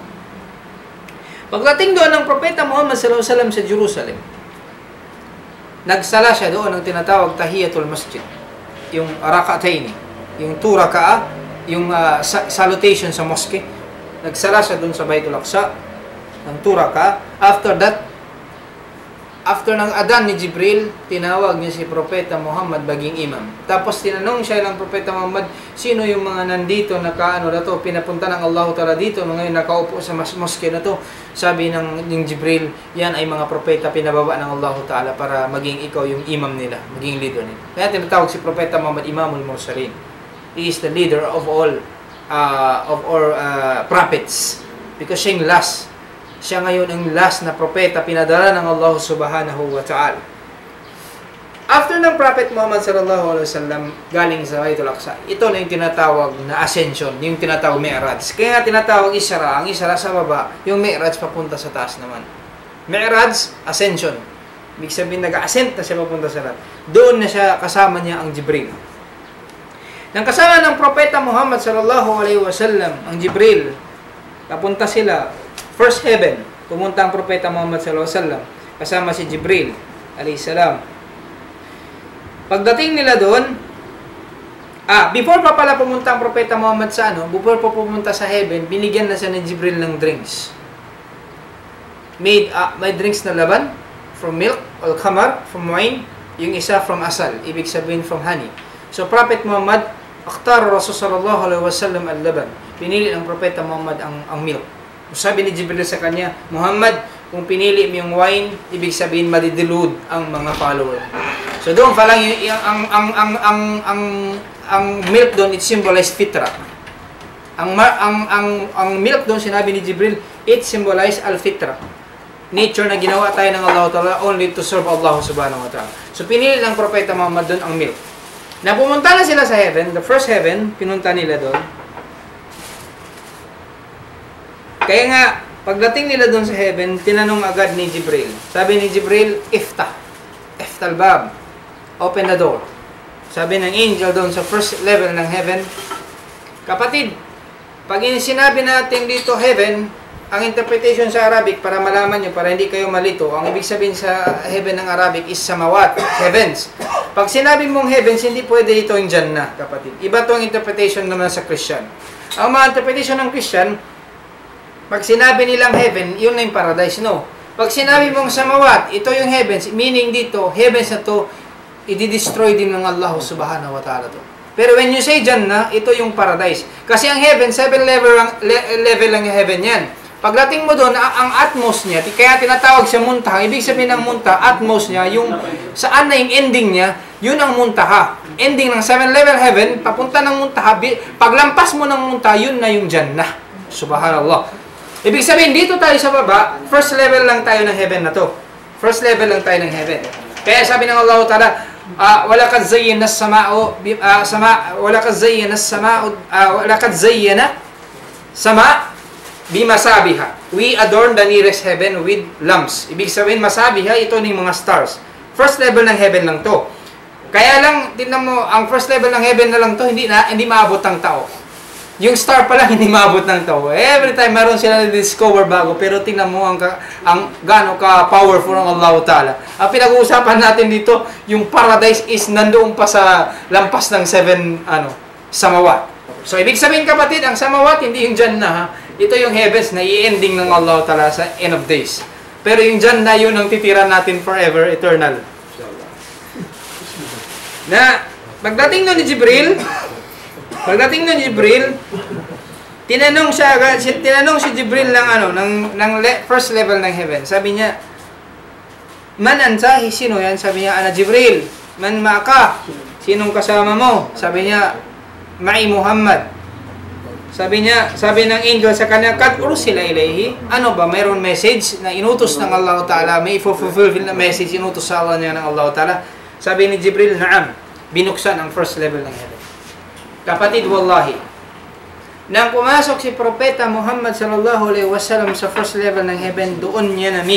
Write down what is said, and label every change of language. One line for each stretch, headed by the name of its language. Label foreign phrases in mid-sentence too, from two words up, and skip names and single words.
Filipino: Pagdating doon ng Propeta Muhammad
Arabic: صلى الله عليه وسلم
Filipino: sa Jerusalem, nagsala siya doon ng tinatawag
Arabic: تحية المسجد,
Filipino: yung rakataini, yung 2 raka'a, yung salutation sa mosque. Nagsala siya dun sa Baitul Aqsa ng 2 raka'a. After ng adan ni Jibril, tinawag niya si Propeta Muhammad baging imam. Tapos tinanong siya ng Propeta Muhammad, sino yung mga nandito na pinapunta ng Allah Ta'ala dito, mga nakaupo sa mosque na to. Sabi ng Jibril, yan ay mga propeta pinababa ng Allah Ta'ala para maging ikaw yung imam nila, maging leader nila. Kaya tinatawag si Propeta Muhammad
Arabic: إمام المرسلين.
English: He is the leader of all prophets, because
Filipino: siya yung
English: last.
Filipino: Siya ngayon ang last na propeta pinadala ng Allah
Arabic: سبحانه وتعالى.
Filipino: After ng Prophet Muhammad
Arabic: صلى الله عليه وسلم
Filipino: galing sa Baitul Aqsa, ito na yung tinatawag na ascension, yung tinatawag Mi'raj. Kaya nga tinatawag Isra, ang Isra sa baba, yung Mi'raj papunta sa taas naman. Mi'raj, ascension. Ibig sabihin, nag-ascent na siya papunta sa taas. Doon na siya, kasama niya ang Jibril. Nang kasama ng Propeta Muhammad
Arabic: صلى الله عليه وسلم,
Filipino: ang Jibril, napunta sila
English: first heaven.
Filipino: Pumunta ang Propeta Muhammad
Arabic: صلى الله عليه وسلم
Filipino: kasama si Jibril
Arabic: عليه السلام.
Filipino: Pagdating nila doon, before pa pala pumunta ang Propeta Muhammad sa before pa pumunta sa heaven, binigyan na siya ni Jibril ng drinks. May drinks na laban,
English: from milk, al-khamar, from wine,
Filipino: yung isa from asal, ibig sabihin
English: from honey.
Arabic: So Prophet Muhammad, اختار رسول صلى الله عليه وسلم اللبن.
Filipino: Pinili ng Propeta Muhammad ang milk. Sabi ni Jibril sa kanya, Muhammad, kung pinili mo yung wine, ibig sabihin madidilud ang mga follower. So doon pa lang ang milk doon,
English: it symbolized fitra.
Filipino: Ang milk doon, sinabi ni Jibril,
English: it symbolized al-fitra.
Filipino: Nature na ginawa tayo ng Allah Ta'ala
English: only to serve
Filipino: Allah
Arabic: سبحانه وتعالى.
Filipino: So, pinili ng Propeta Muhammad doon ang milk. Na pumunta na sila sa heaven,
English: the first heaven,
Filipino: pinunta nila doon. Kaya nga, pagdating nila doon sa heaven, tinanong agad ni Jibril. Sabi ni Jibril,
Arabic: افتح الباب.
English: Open the door.
Filipino: Sabi ng angel doon sa
English: first level
Filipino: ng heaven, kapatid, pag sinabi natin dito heaven, ang interpretation sa Arabic, para malaman nyo, para hindi kayo malito, ang ibig sabihin sa heaven ng Arabic is samawat, heavens. Pag sinabi mong heavens, hindi pwede ito yung Jannah, kapatid. Iba to ang interpretation naman sa Christian. Ang mga interpretation ng Christian, pag sinabi nilang heaven, yun na yung paradise, no. Pag sinabi mong samawat, ito yung heavens, meaning dito, heavens na to, i-destroy din ng Allah
Arabic: سبحانه وتعالى
Filipino: to.
English: Pero when you say Jannah,
Filipino: ito yung paradise. Kasi ang heaven, 7 level lang yung heaven yan. Pagdating mo doon, ang atmos niya, kaya tinatawag siya muntaha. Ibig sabihin ng muntaha, atmos niya, yung saan na yung ending niya, yun ang muntaha. Ending ng 7
English: level heaven,
Filipino: papunta ng muntaha, paglampas mo ng muntaha, yun na yung Jannah. Subhanallah. Ibig sabihin, dito tayo sa baba,
English: first level
Filipino: lang tayo ng heaven na to.
English: First level
Filipino: lang tayo ng heaven. Kaya sabi ng Allah Ta'ala,
Arabic: ولقد زينا السماء ولقد زينا السماء بمصابيح.
English: We adorn the nearest heaven with lamps.
Filipino: Ibig sabihin, masabiha, ito ng mga stars.
English: First level
Filipino: ng heaven lang to. Kaya lang, tingnan mo, ang
English: first level
Filipino: ng heaven na lang to, hindi maabot ng tao. Yung star pa lang, hindi maabot ng tao.
English: Every time,
Filipino: meron sila na-discover bago, pero tingnan mo ang gaano ka-powerful ng Allah Ta'ala. Ang pinag-uusapan natin dito, yung paradise is nandoon pa sa lampas ng 7, samawat. So, ibig sabihin, kapatid, ang samawat, hindi yung Jannah, ha? Ito yung heavens na i-ending ng Allah Ta'ala sa
English: end of days.
Filipino: Pero yung Jannah, yun ang titira natin forever, eternal. Na, pagdating nun ni Jibril, tinanong si Jibril ng
English: first level
Filipino: ng heaven. Sabi niya,
Arabic: من أنت,
Filipino: sino yan? Sabi niya,
Arabic: أنا جبريل. من معك,
Filipino: sinong kasama mo? Sabi niya,
Arabic: معي محمد.
Filipino: Sabi ng angel sa kanya,
Arabic: قد أرسل إليه.
Filipino: Ano ba, mayroon message na inutos ng Allah Ta'ala, may fulfill na message inutos sa Allah niya ng Allah Ta'ala. Sabi ni Jibril, naam, binuksan ang first level ng heaven. Kapatid, wallahi, nang pumasok si Propeta Muhammad
Arabic: صلى الله عليه وسلم
Filipino: sa
English: first level
Filipino: ng heaven, doon niya na-meet.